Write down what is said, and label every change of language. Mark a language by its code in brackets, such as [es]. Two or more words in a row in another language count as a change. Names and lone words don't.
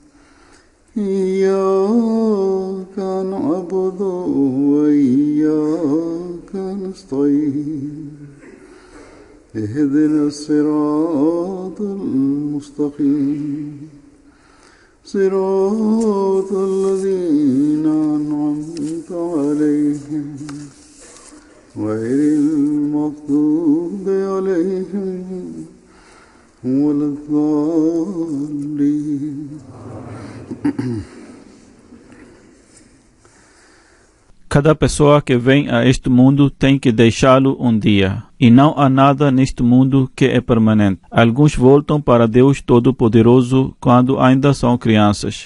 [ar] إياك نعبد وإياك نستعين اهدنا الصراط المستقيم صراط الذين أنعمت عليهم غير المغضوب عليهم ولا الضالين. [pt] Cada pessoa que vem a este mundo tem que deixá-lo um dia. E não há nada neste mundo que é permanente. Alguns voltam para Deus Todo-Poderoso quando ainda são crianças.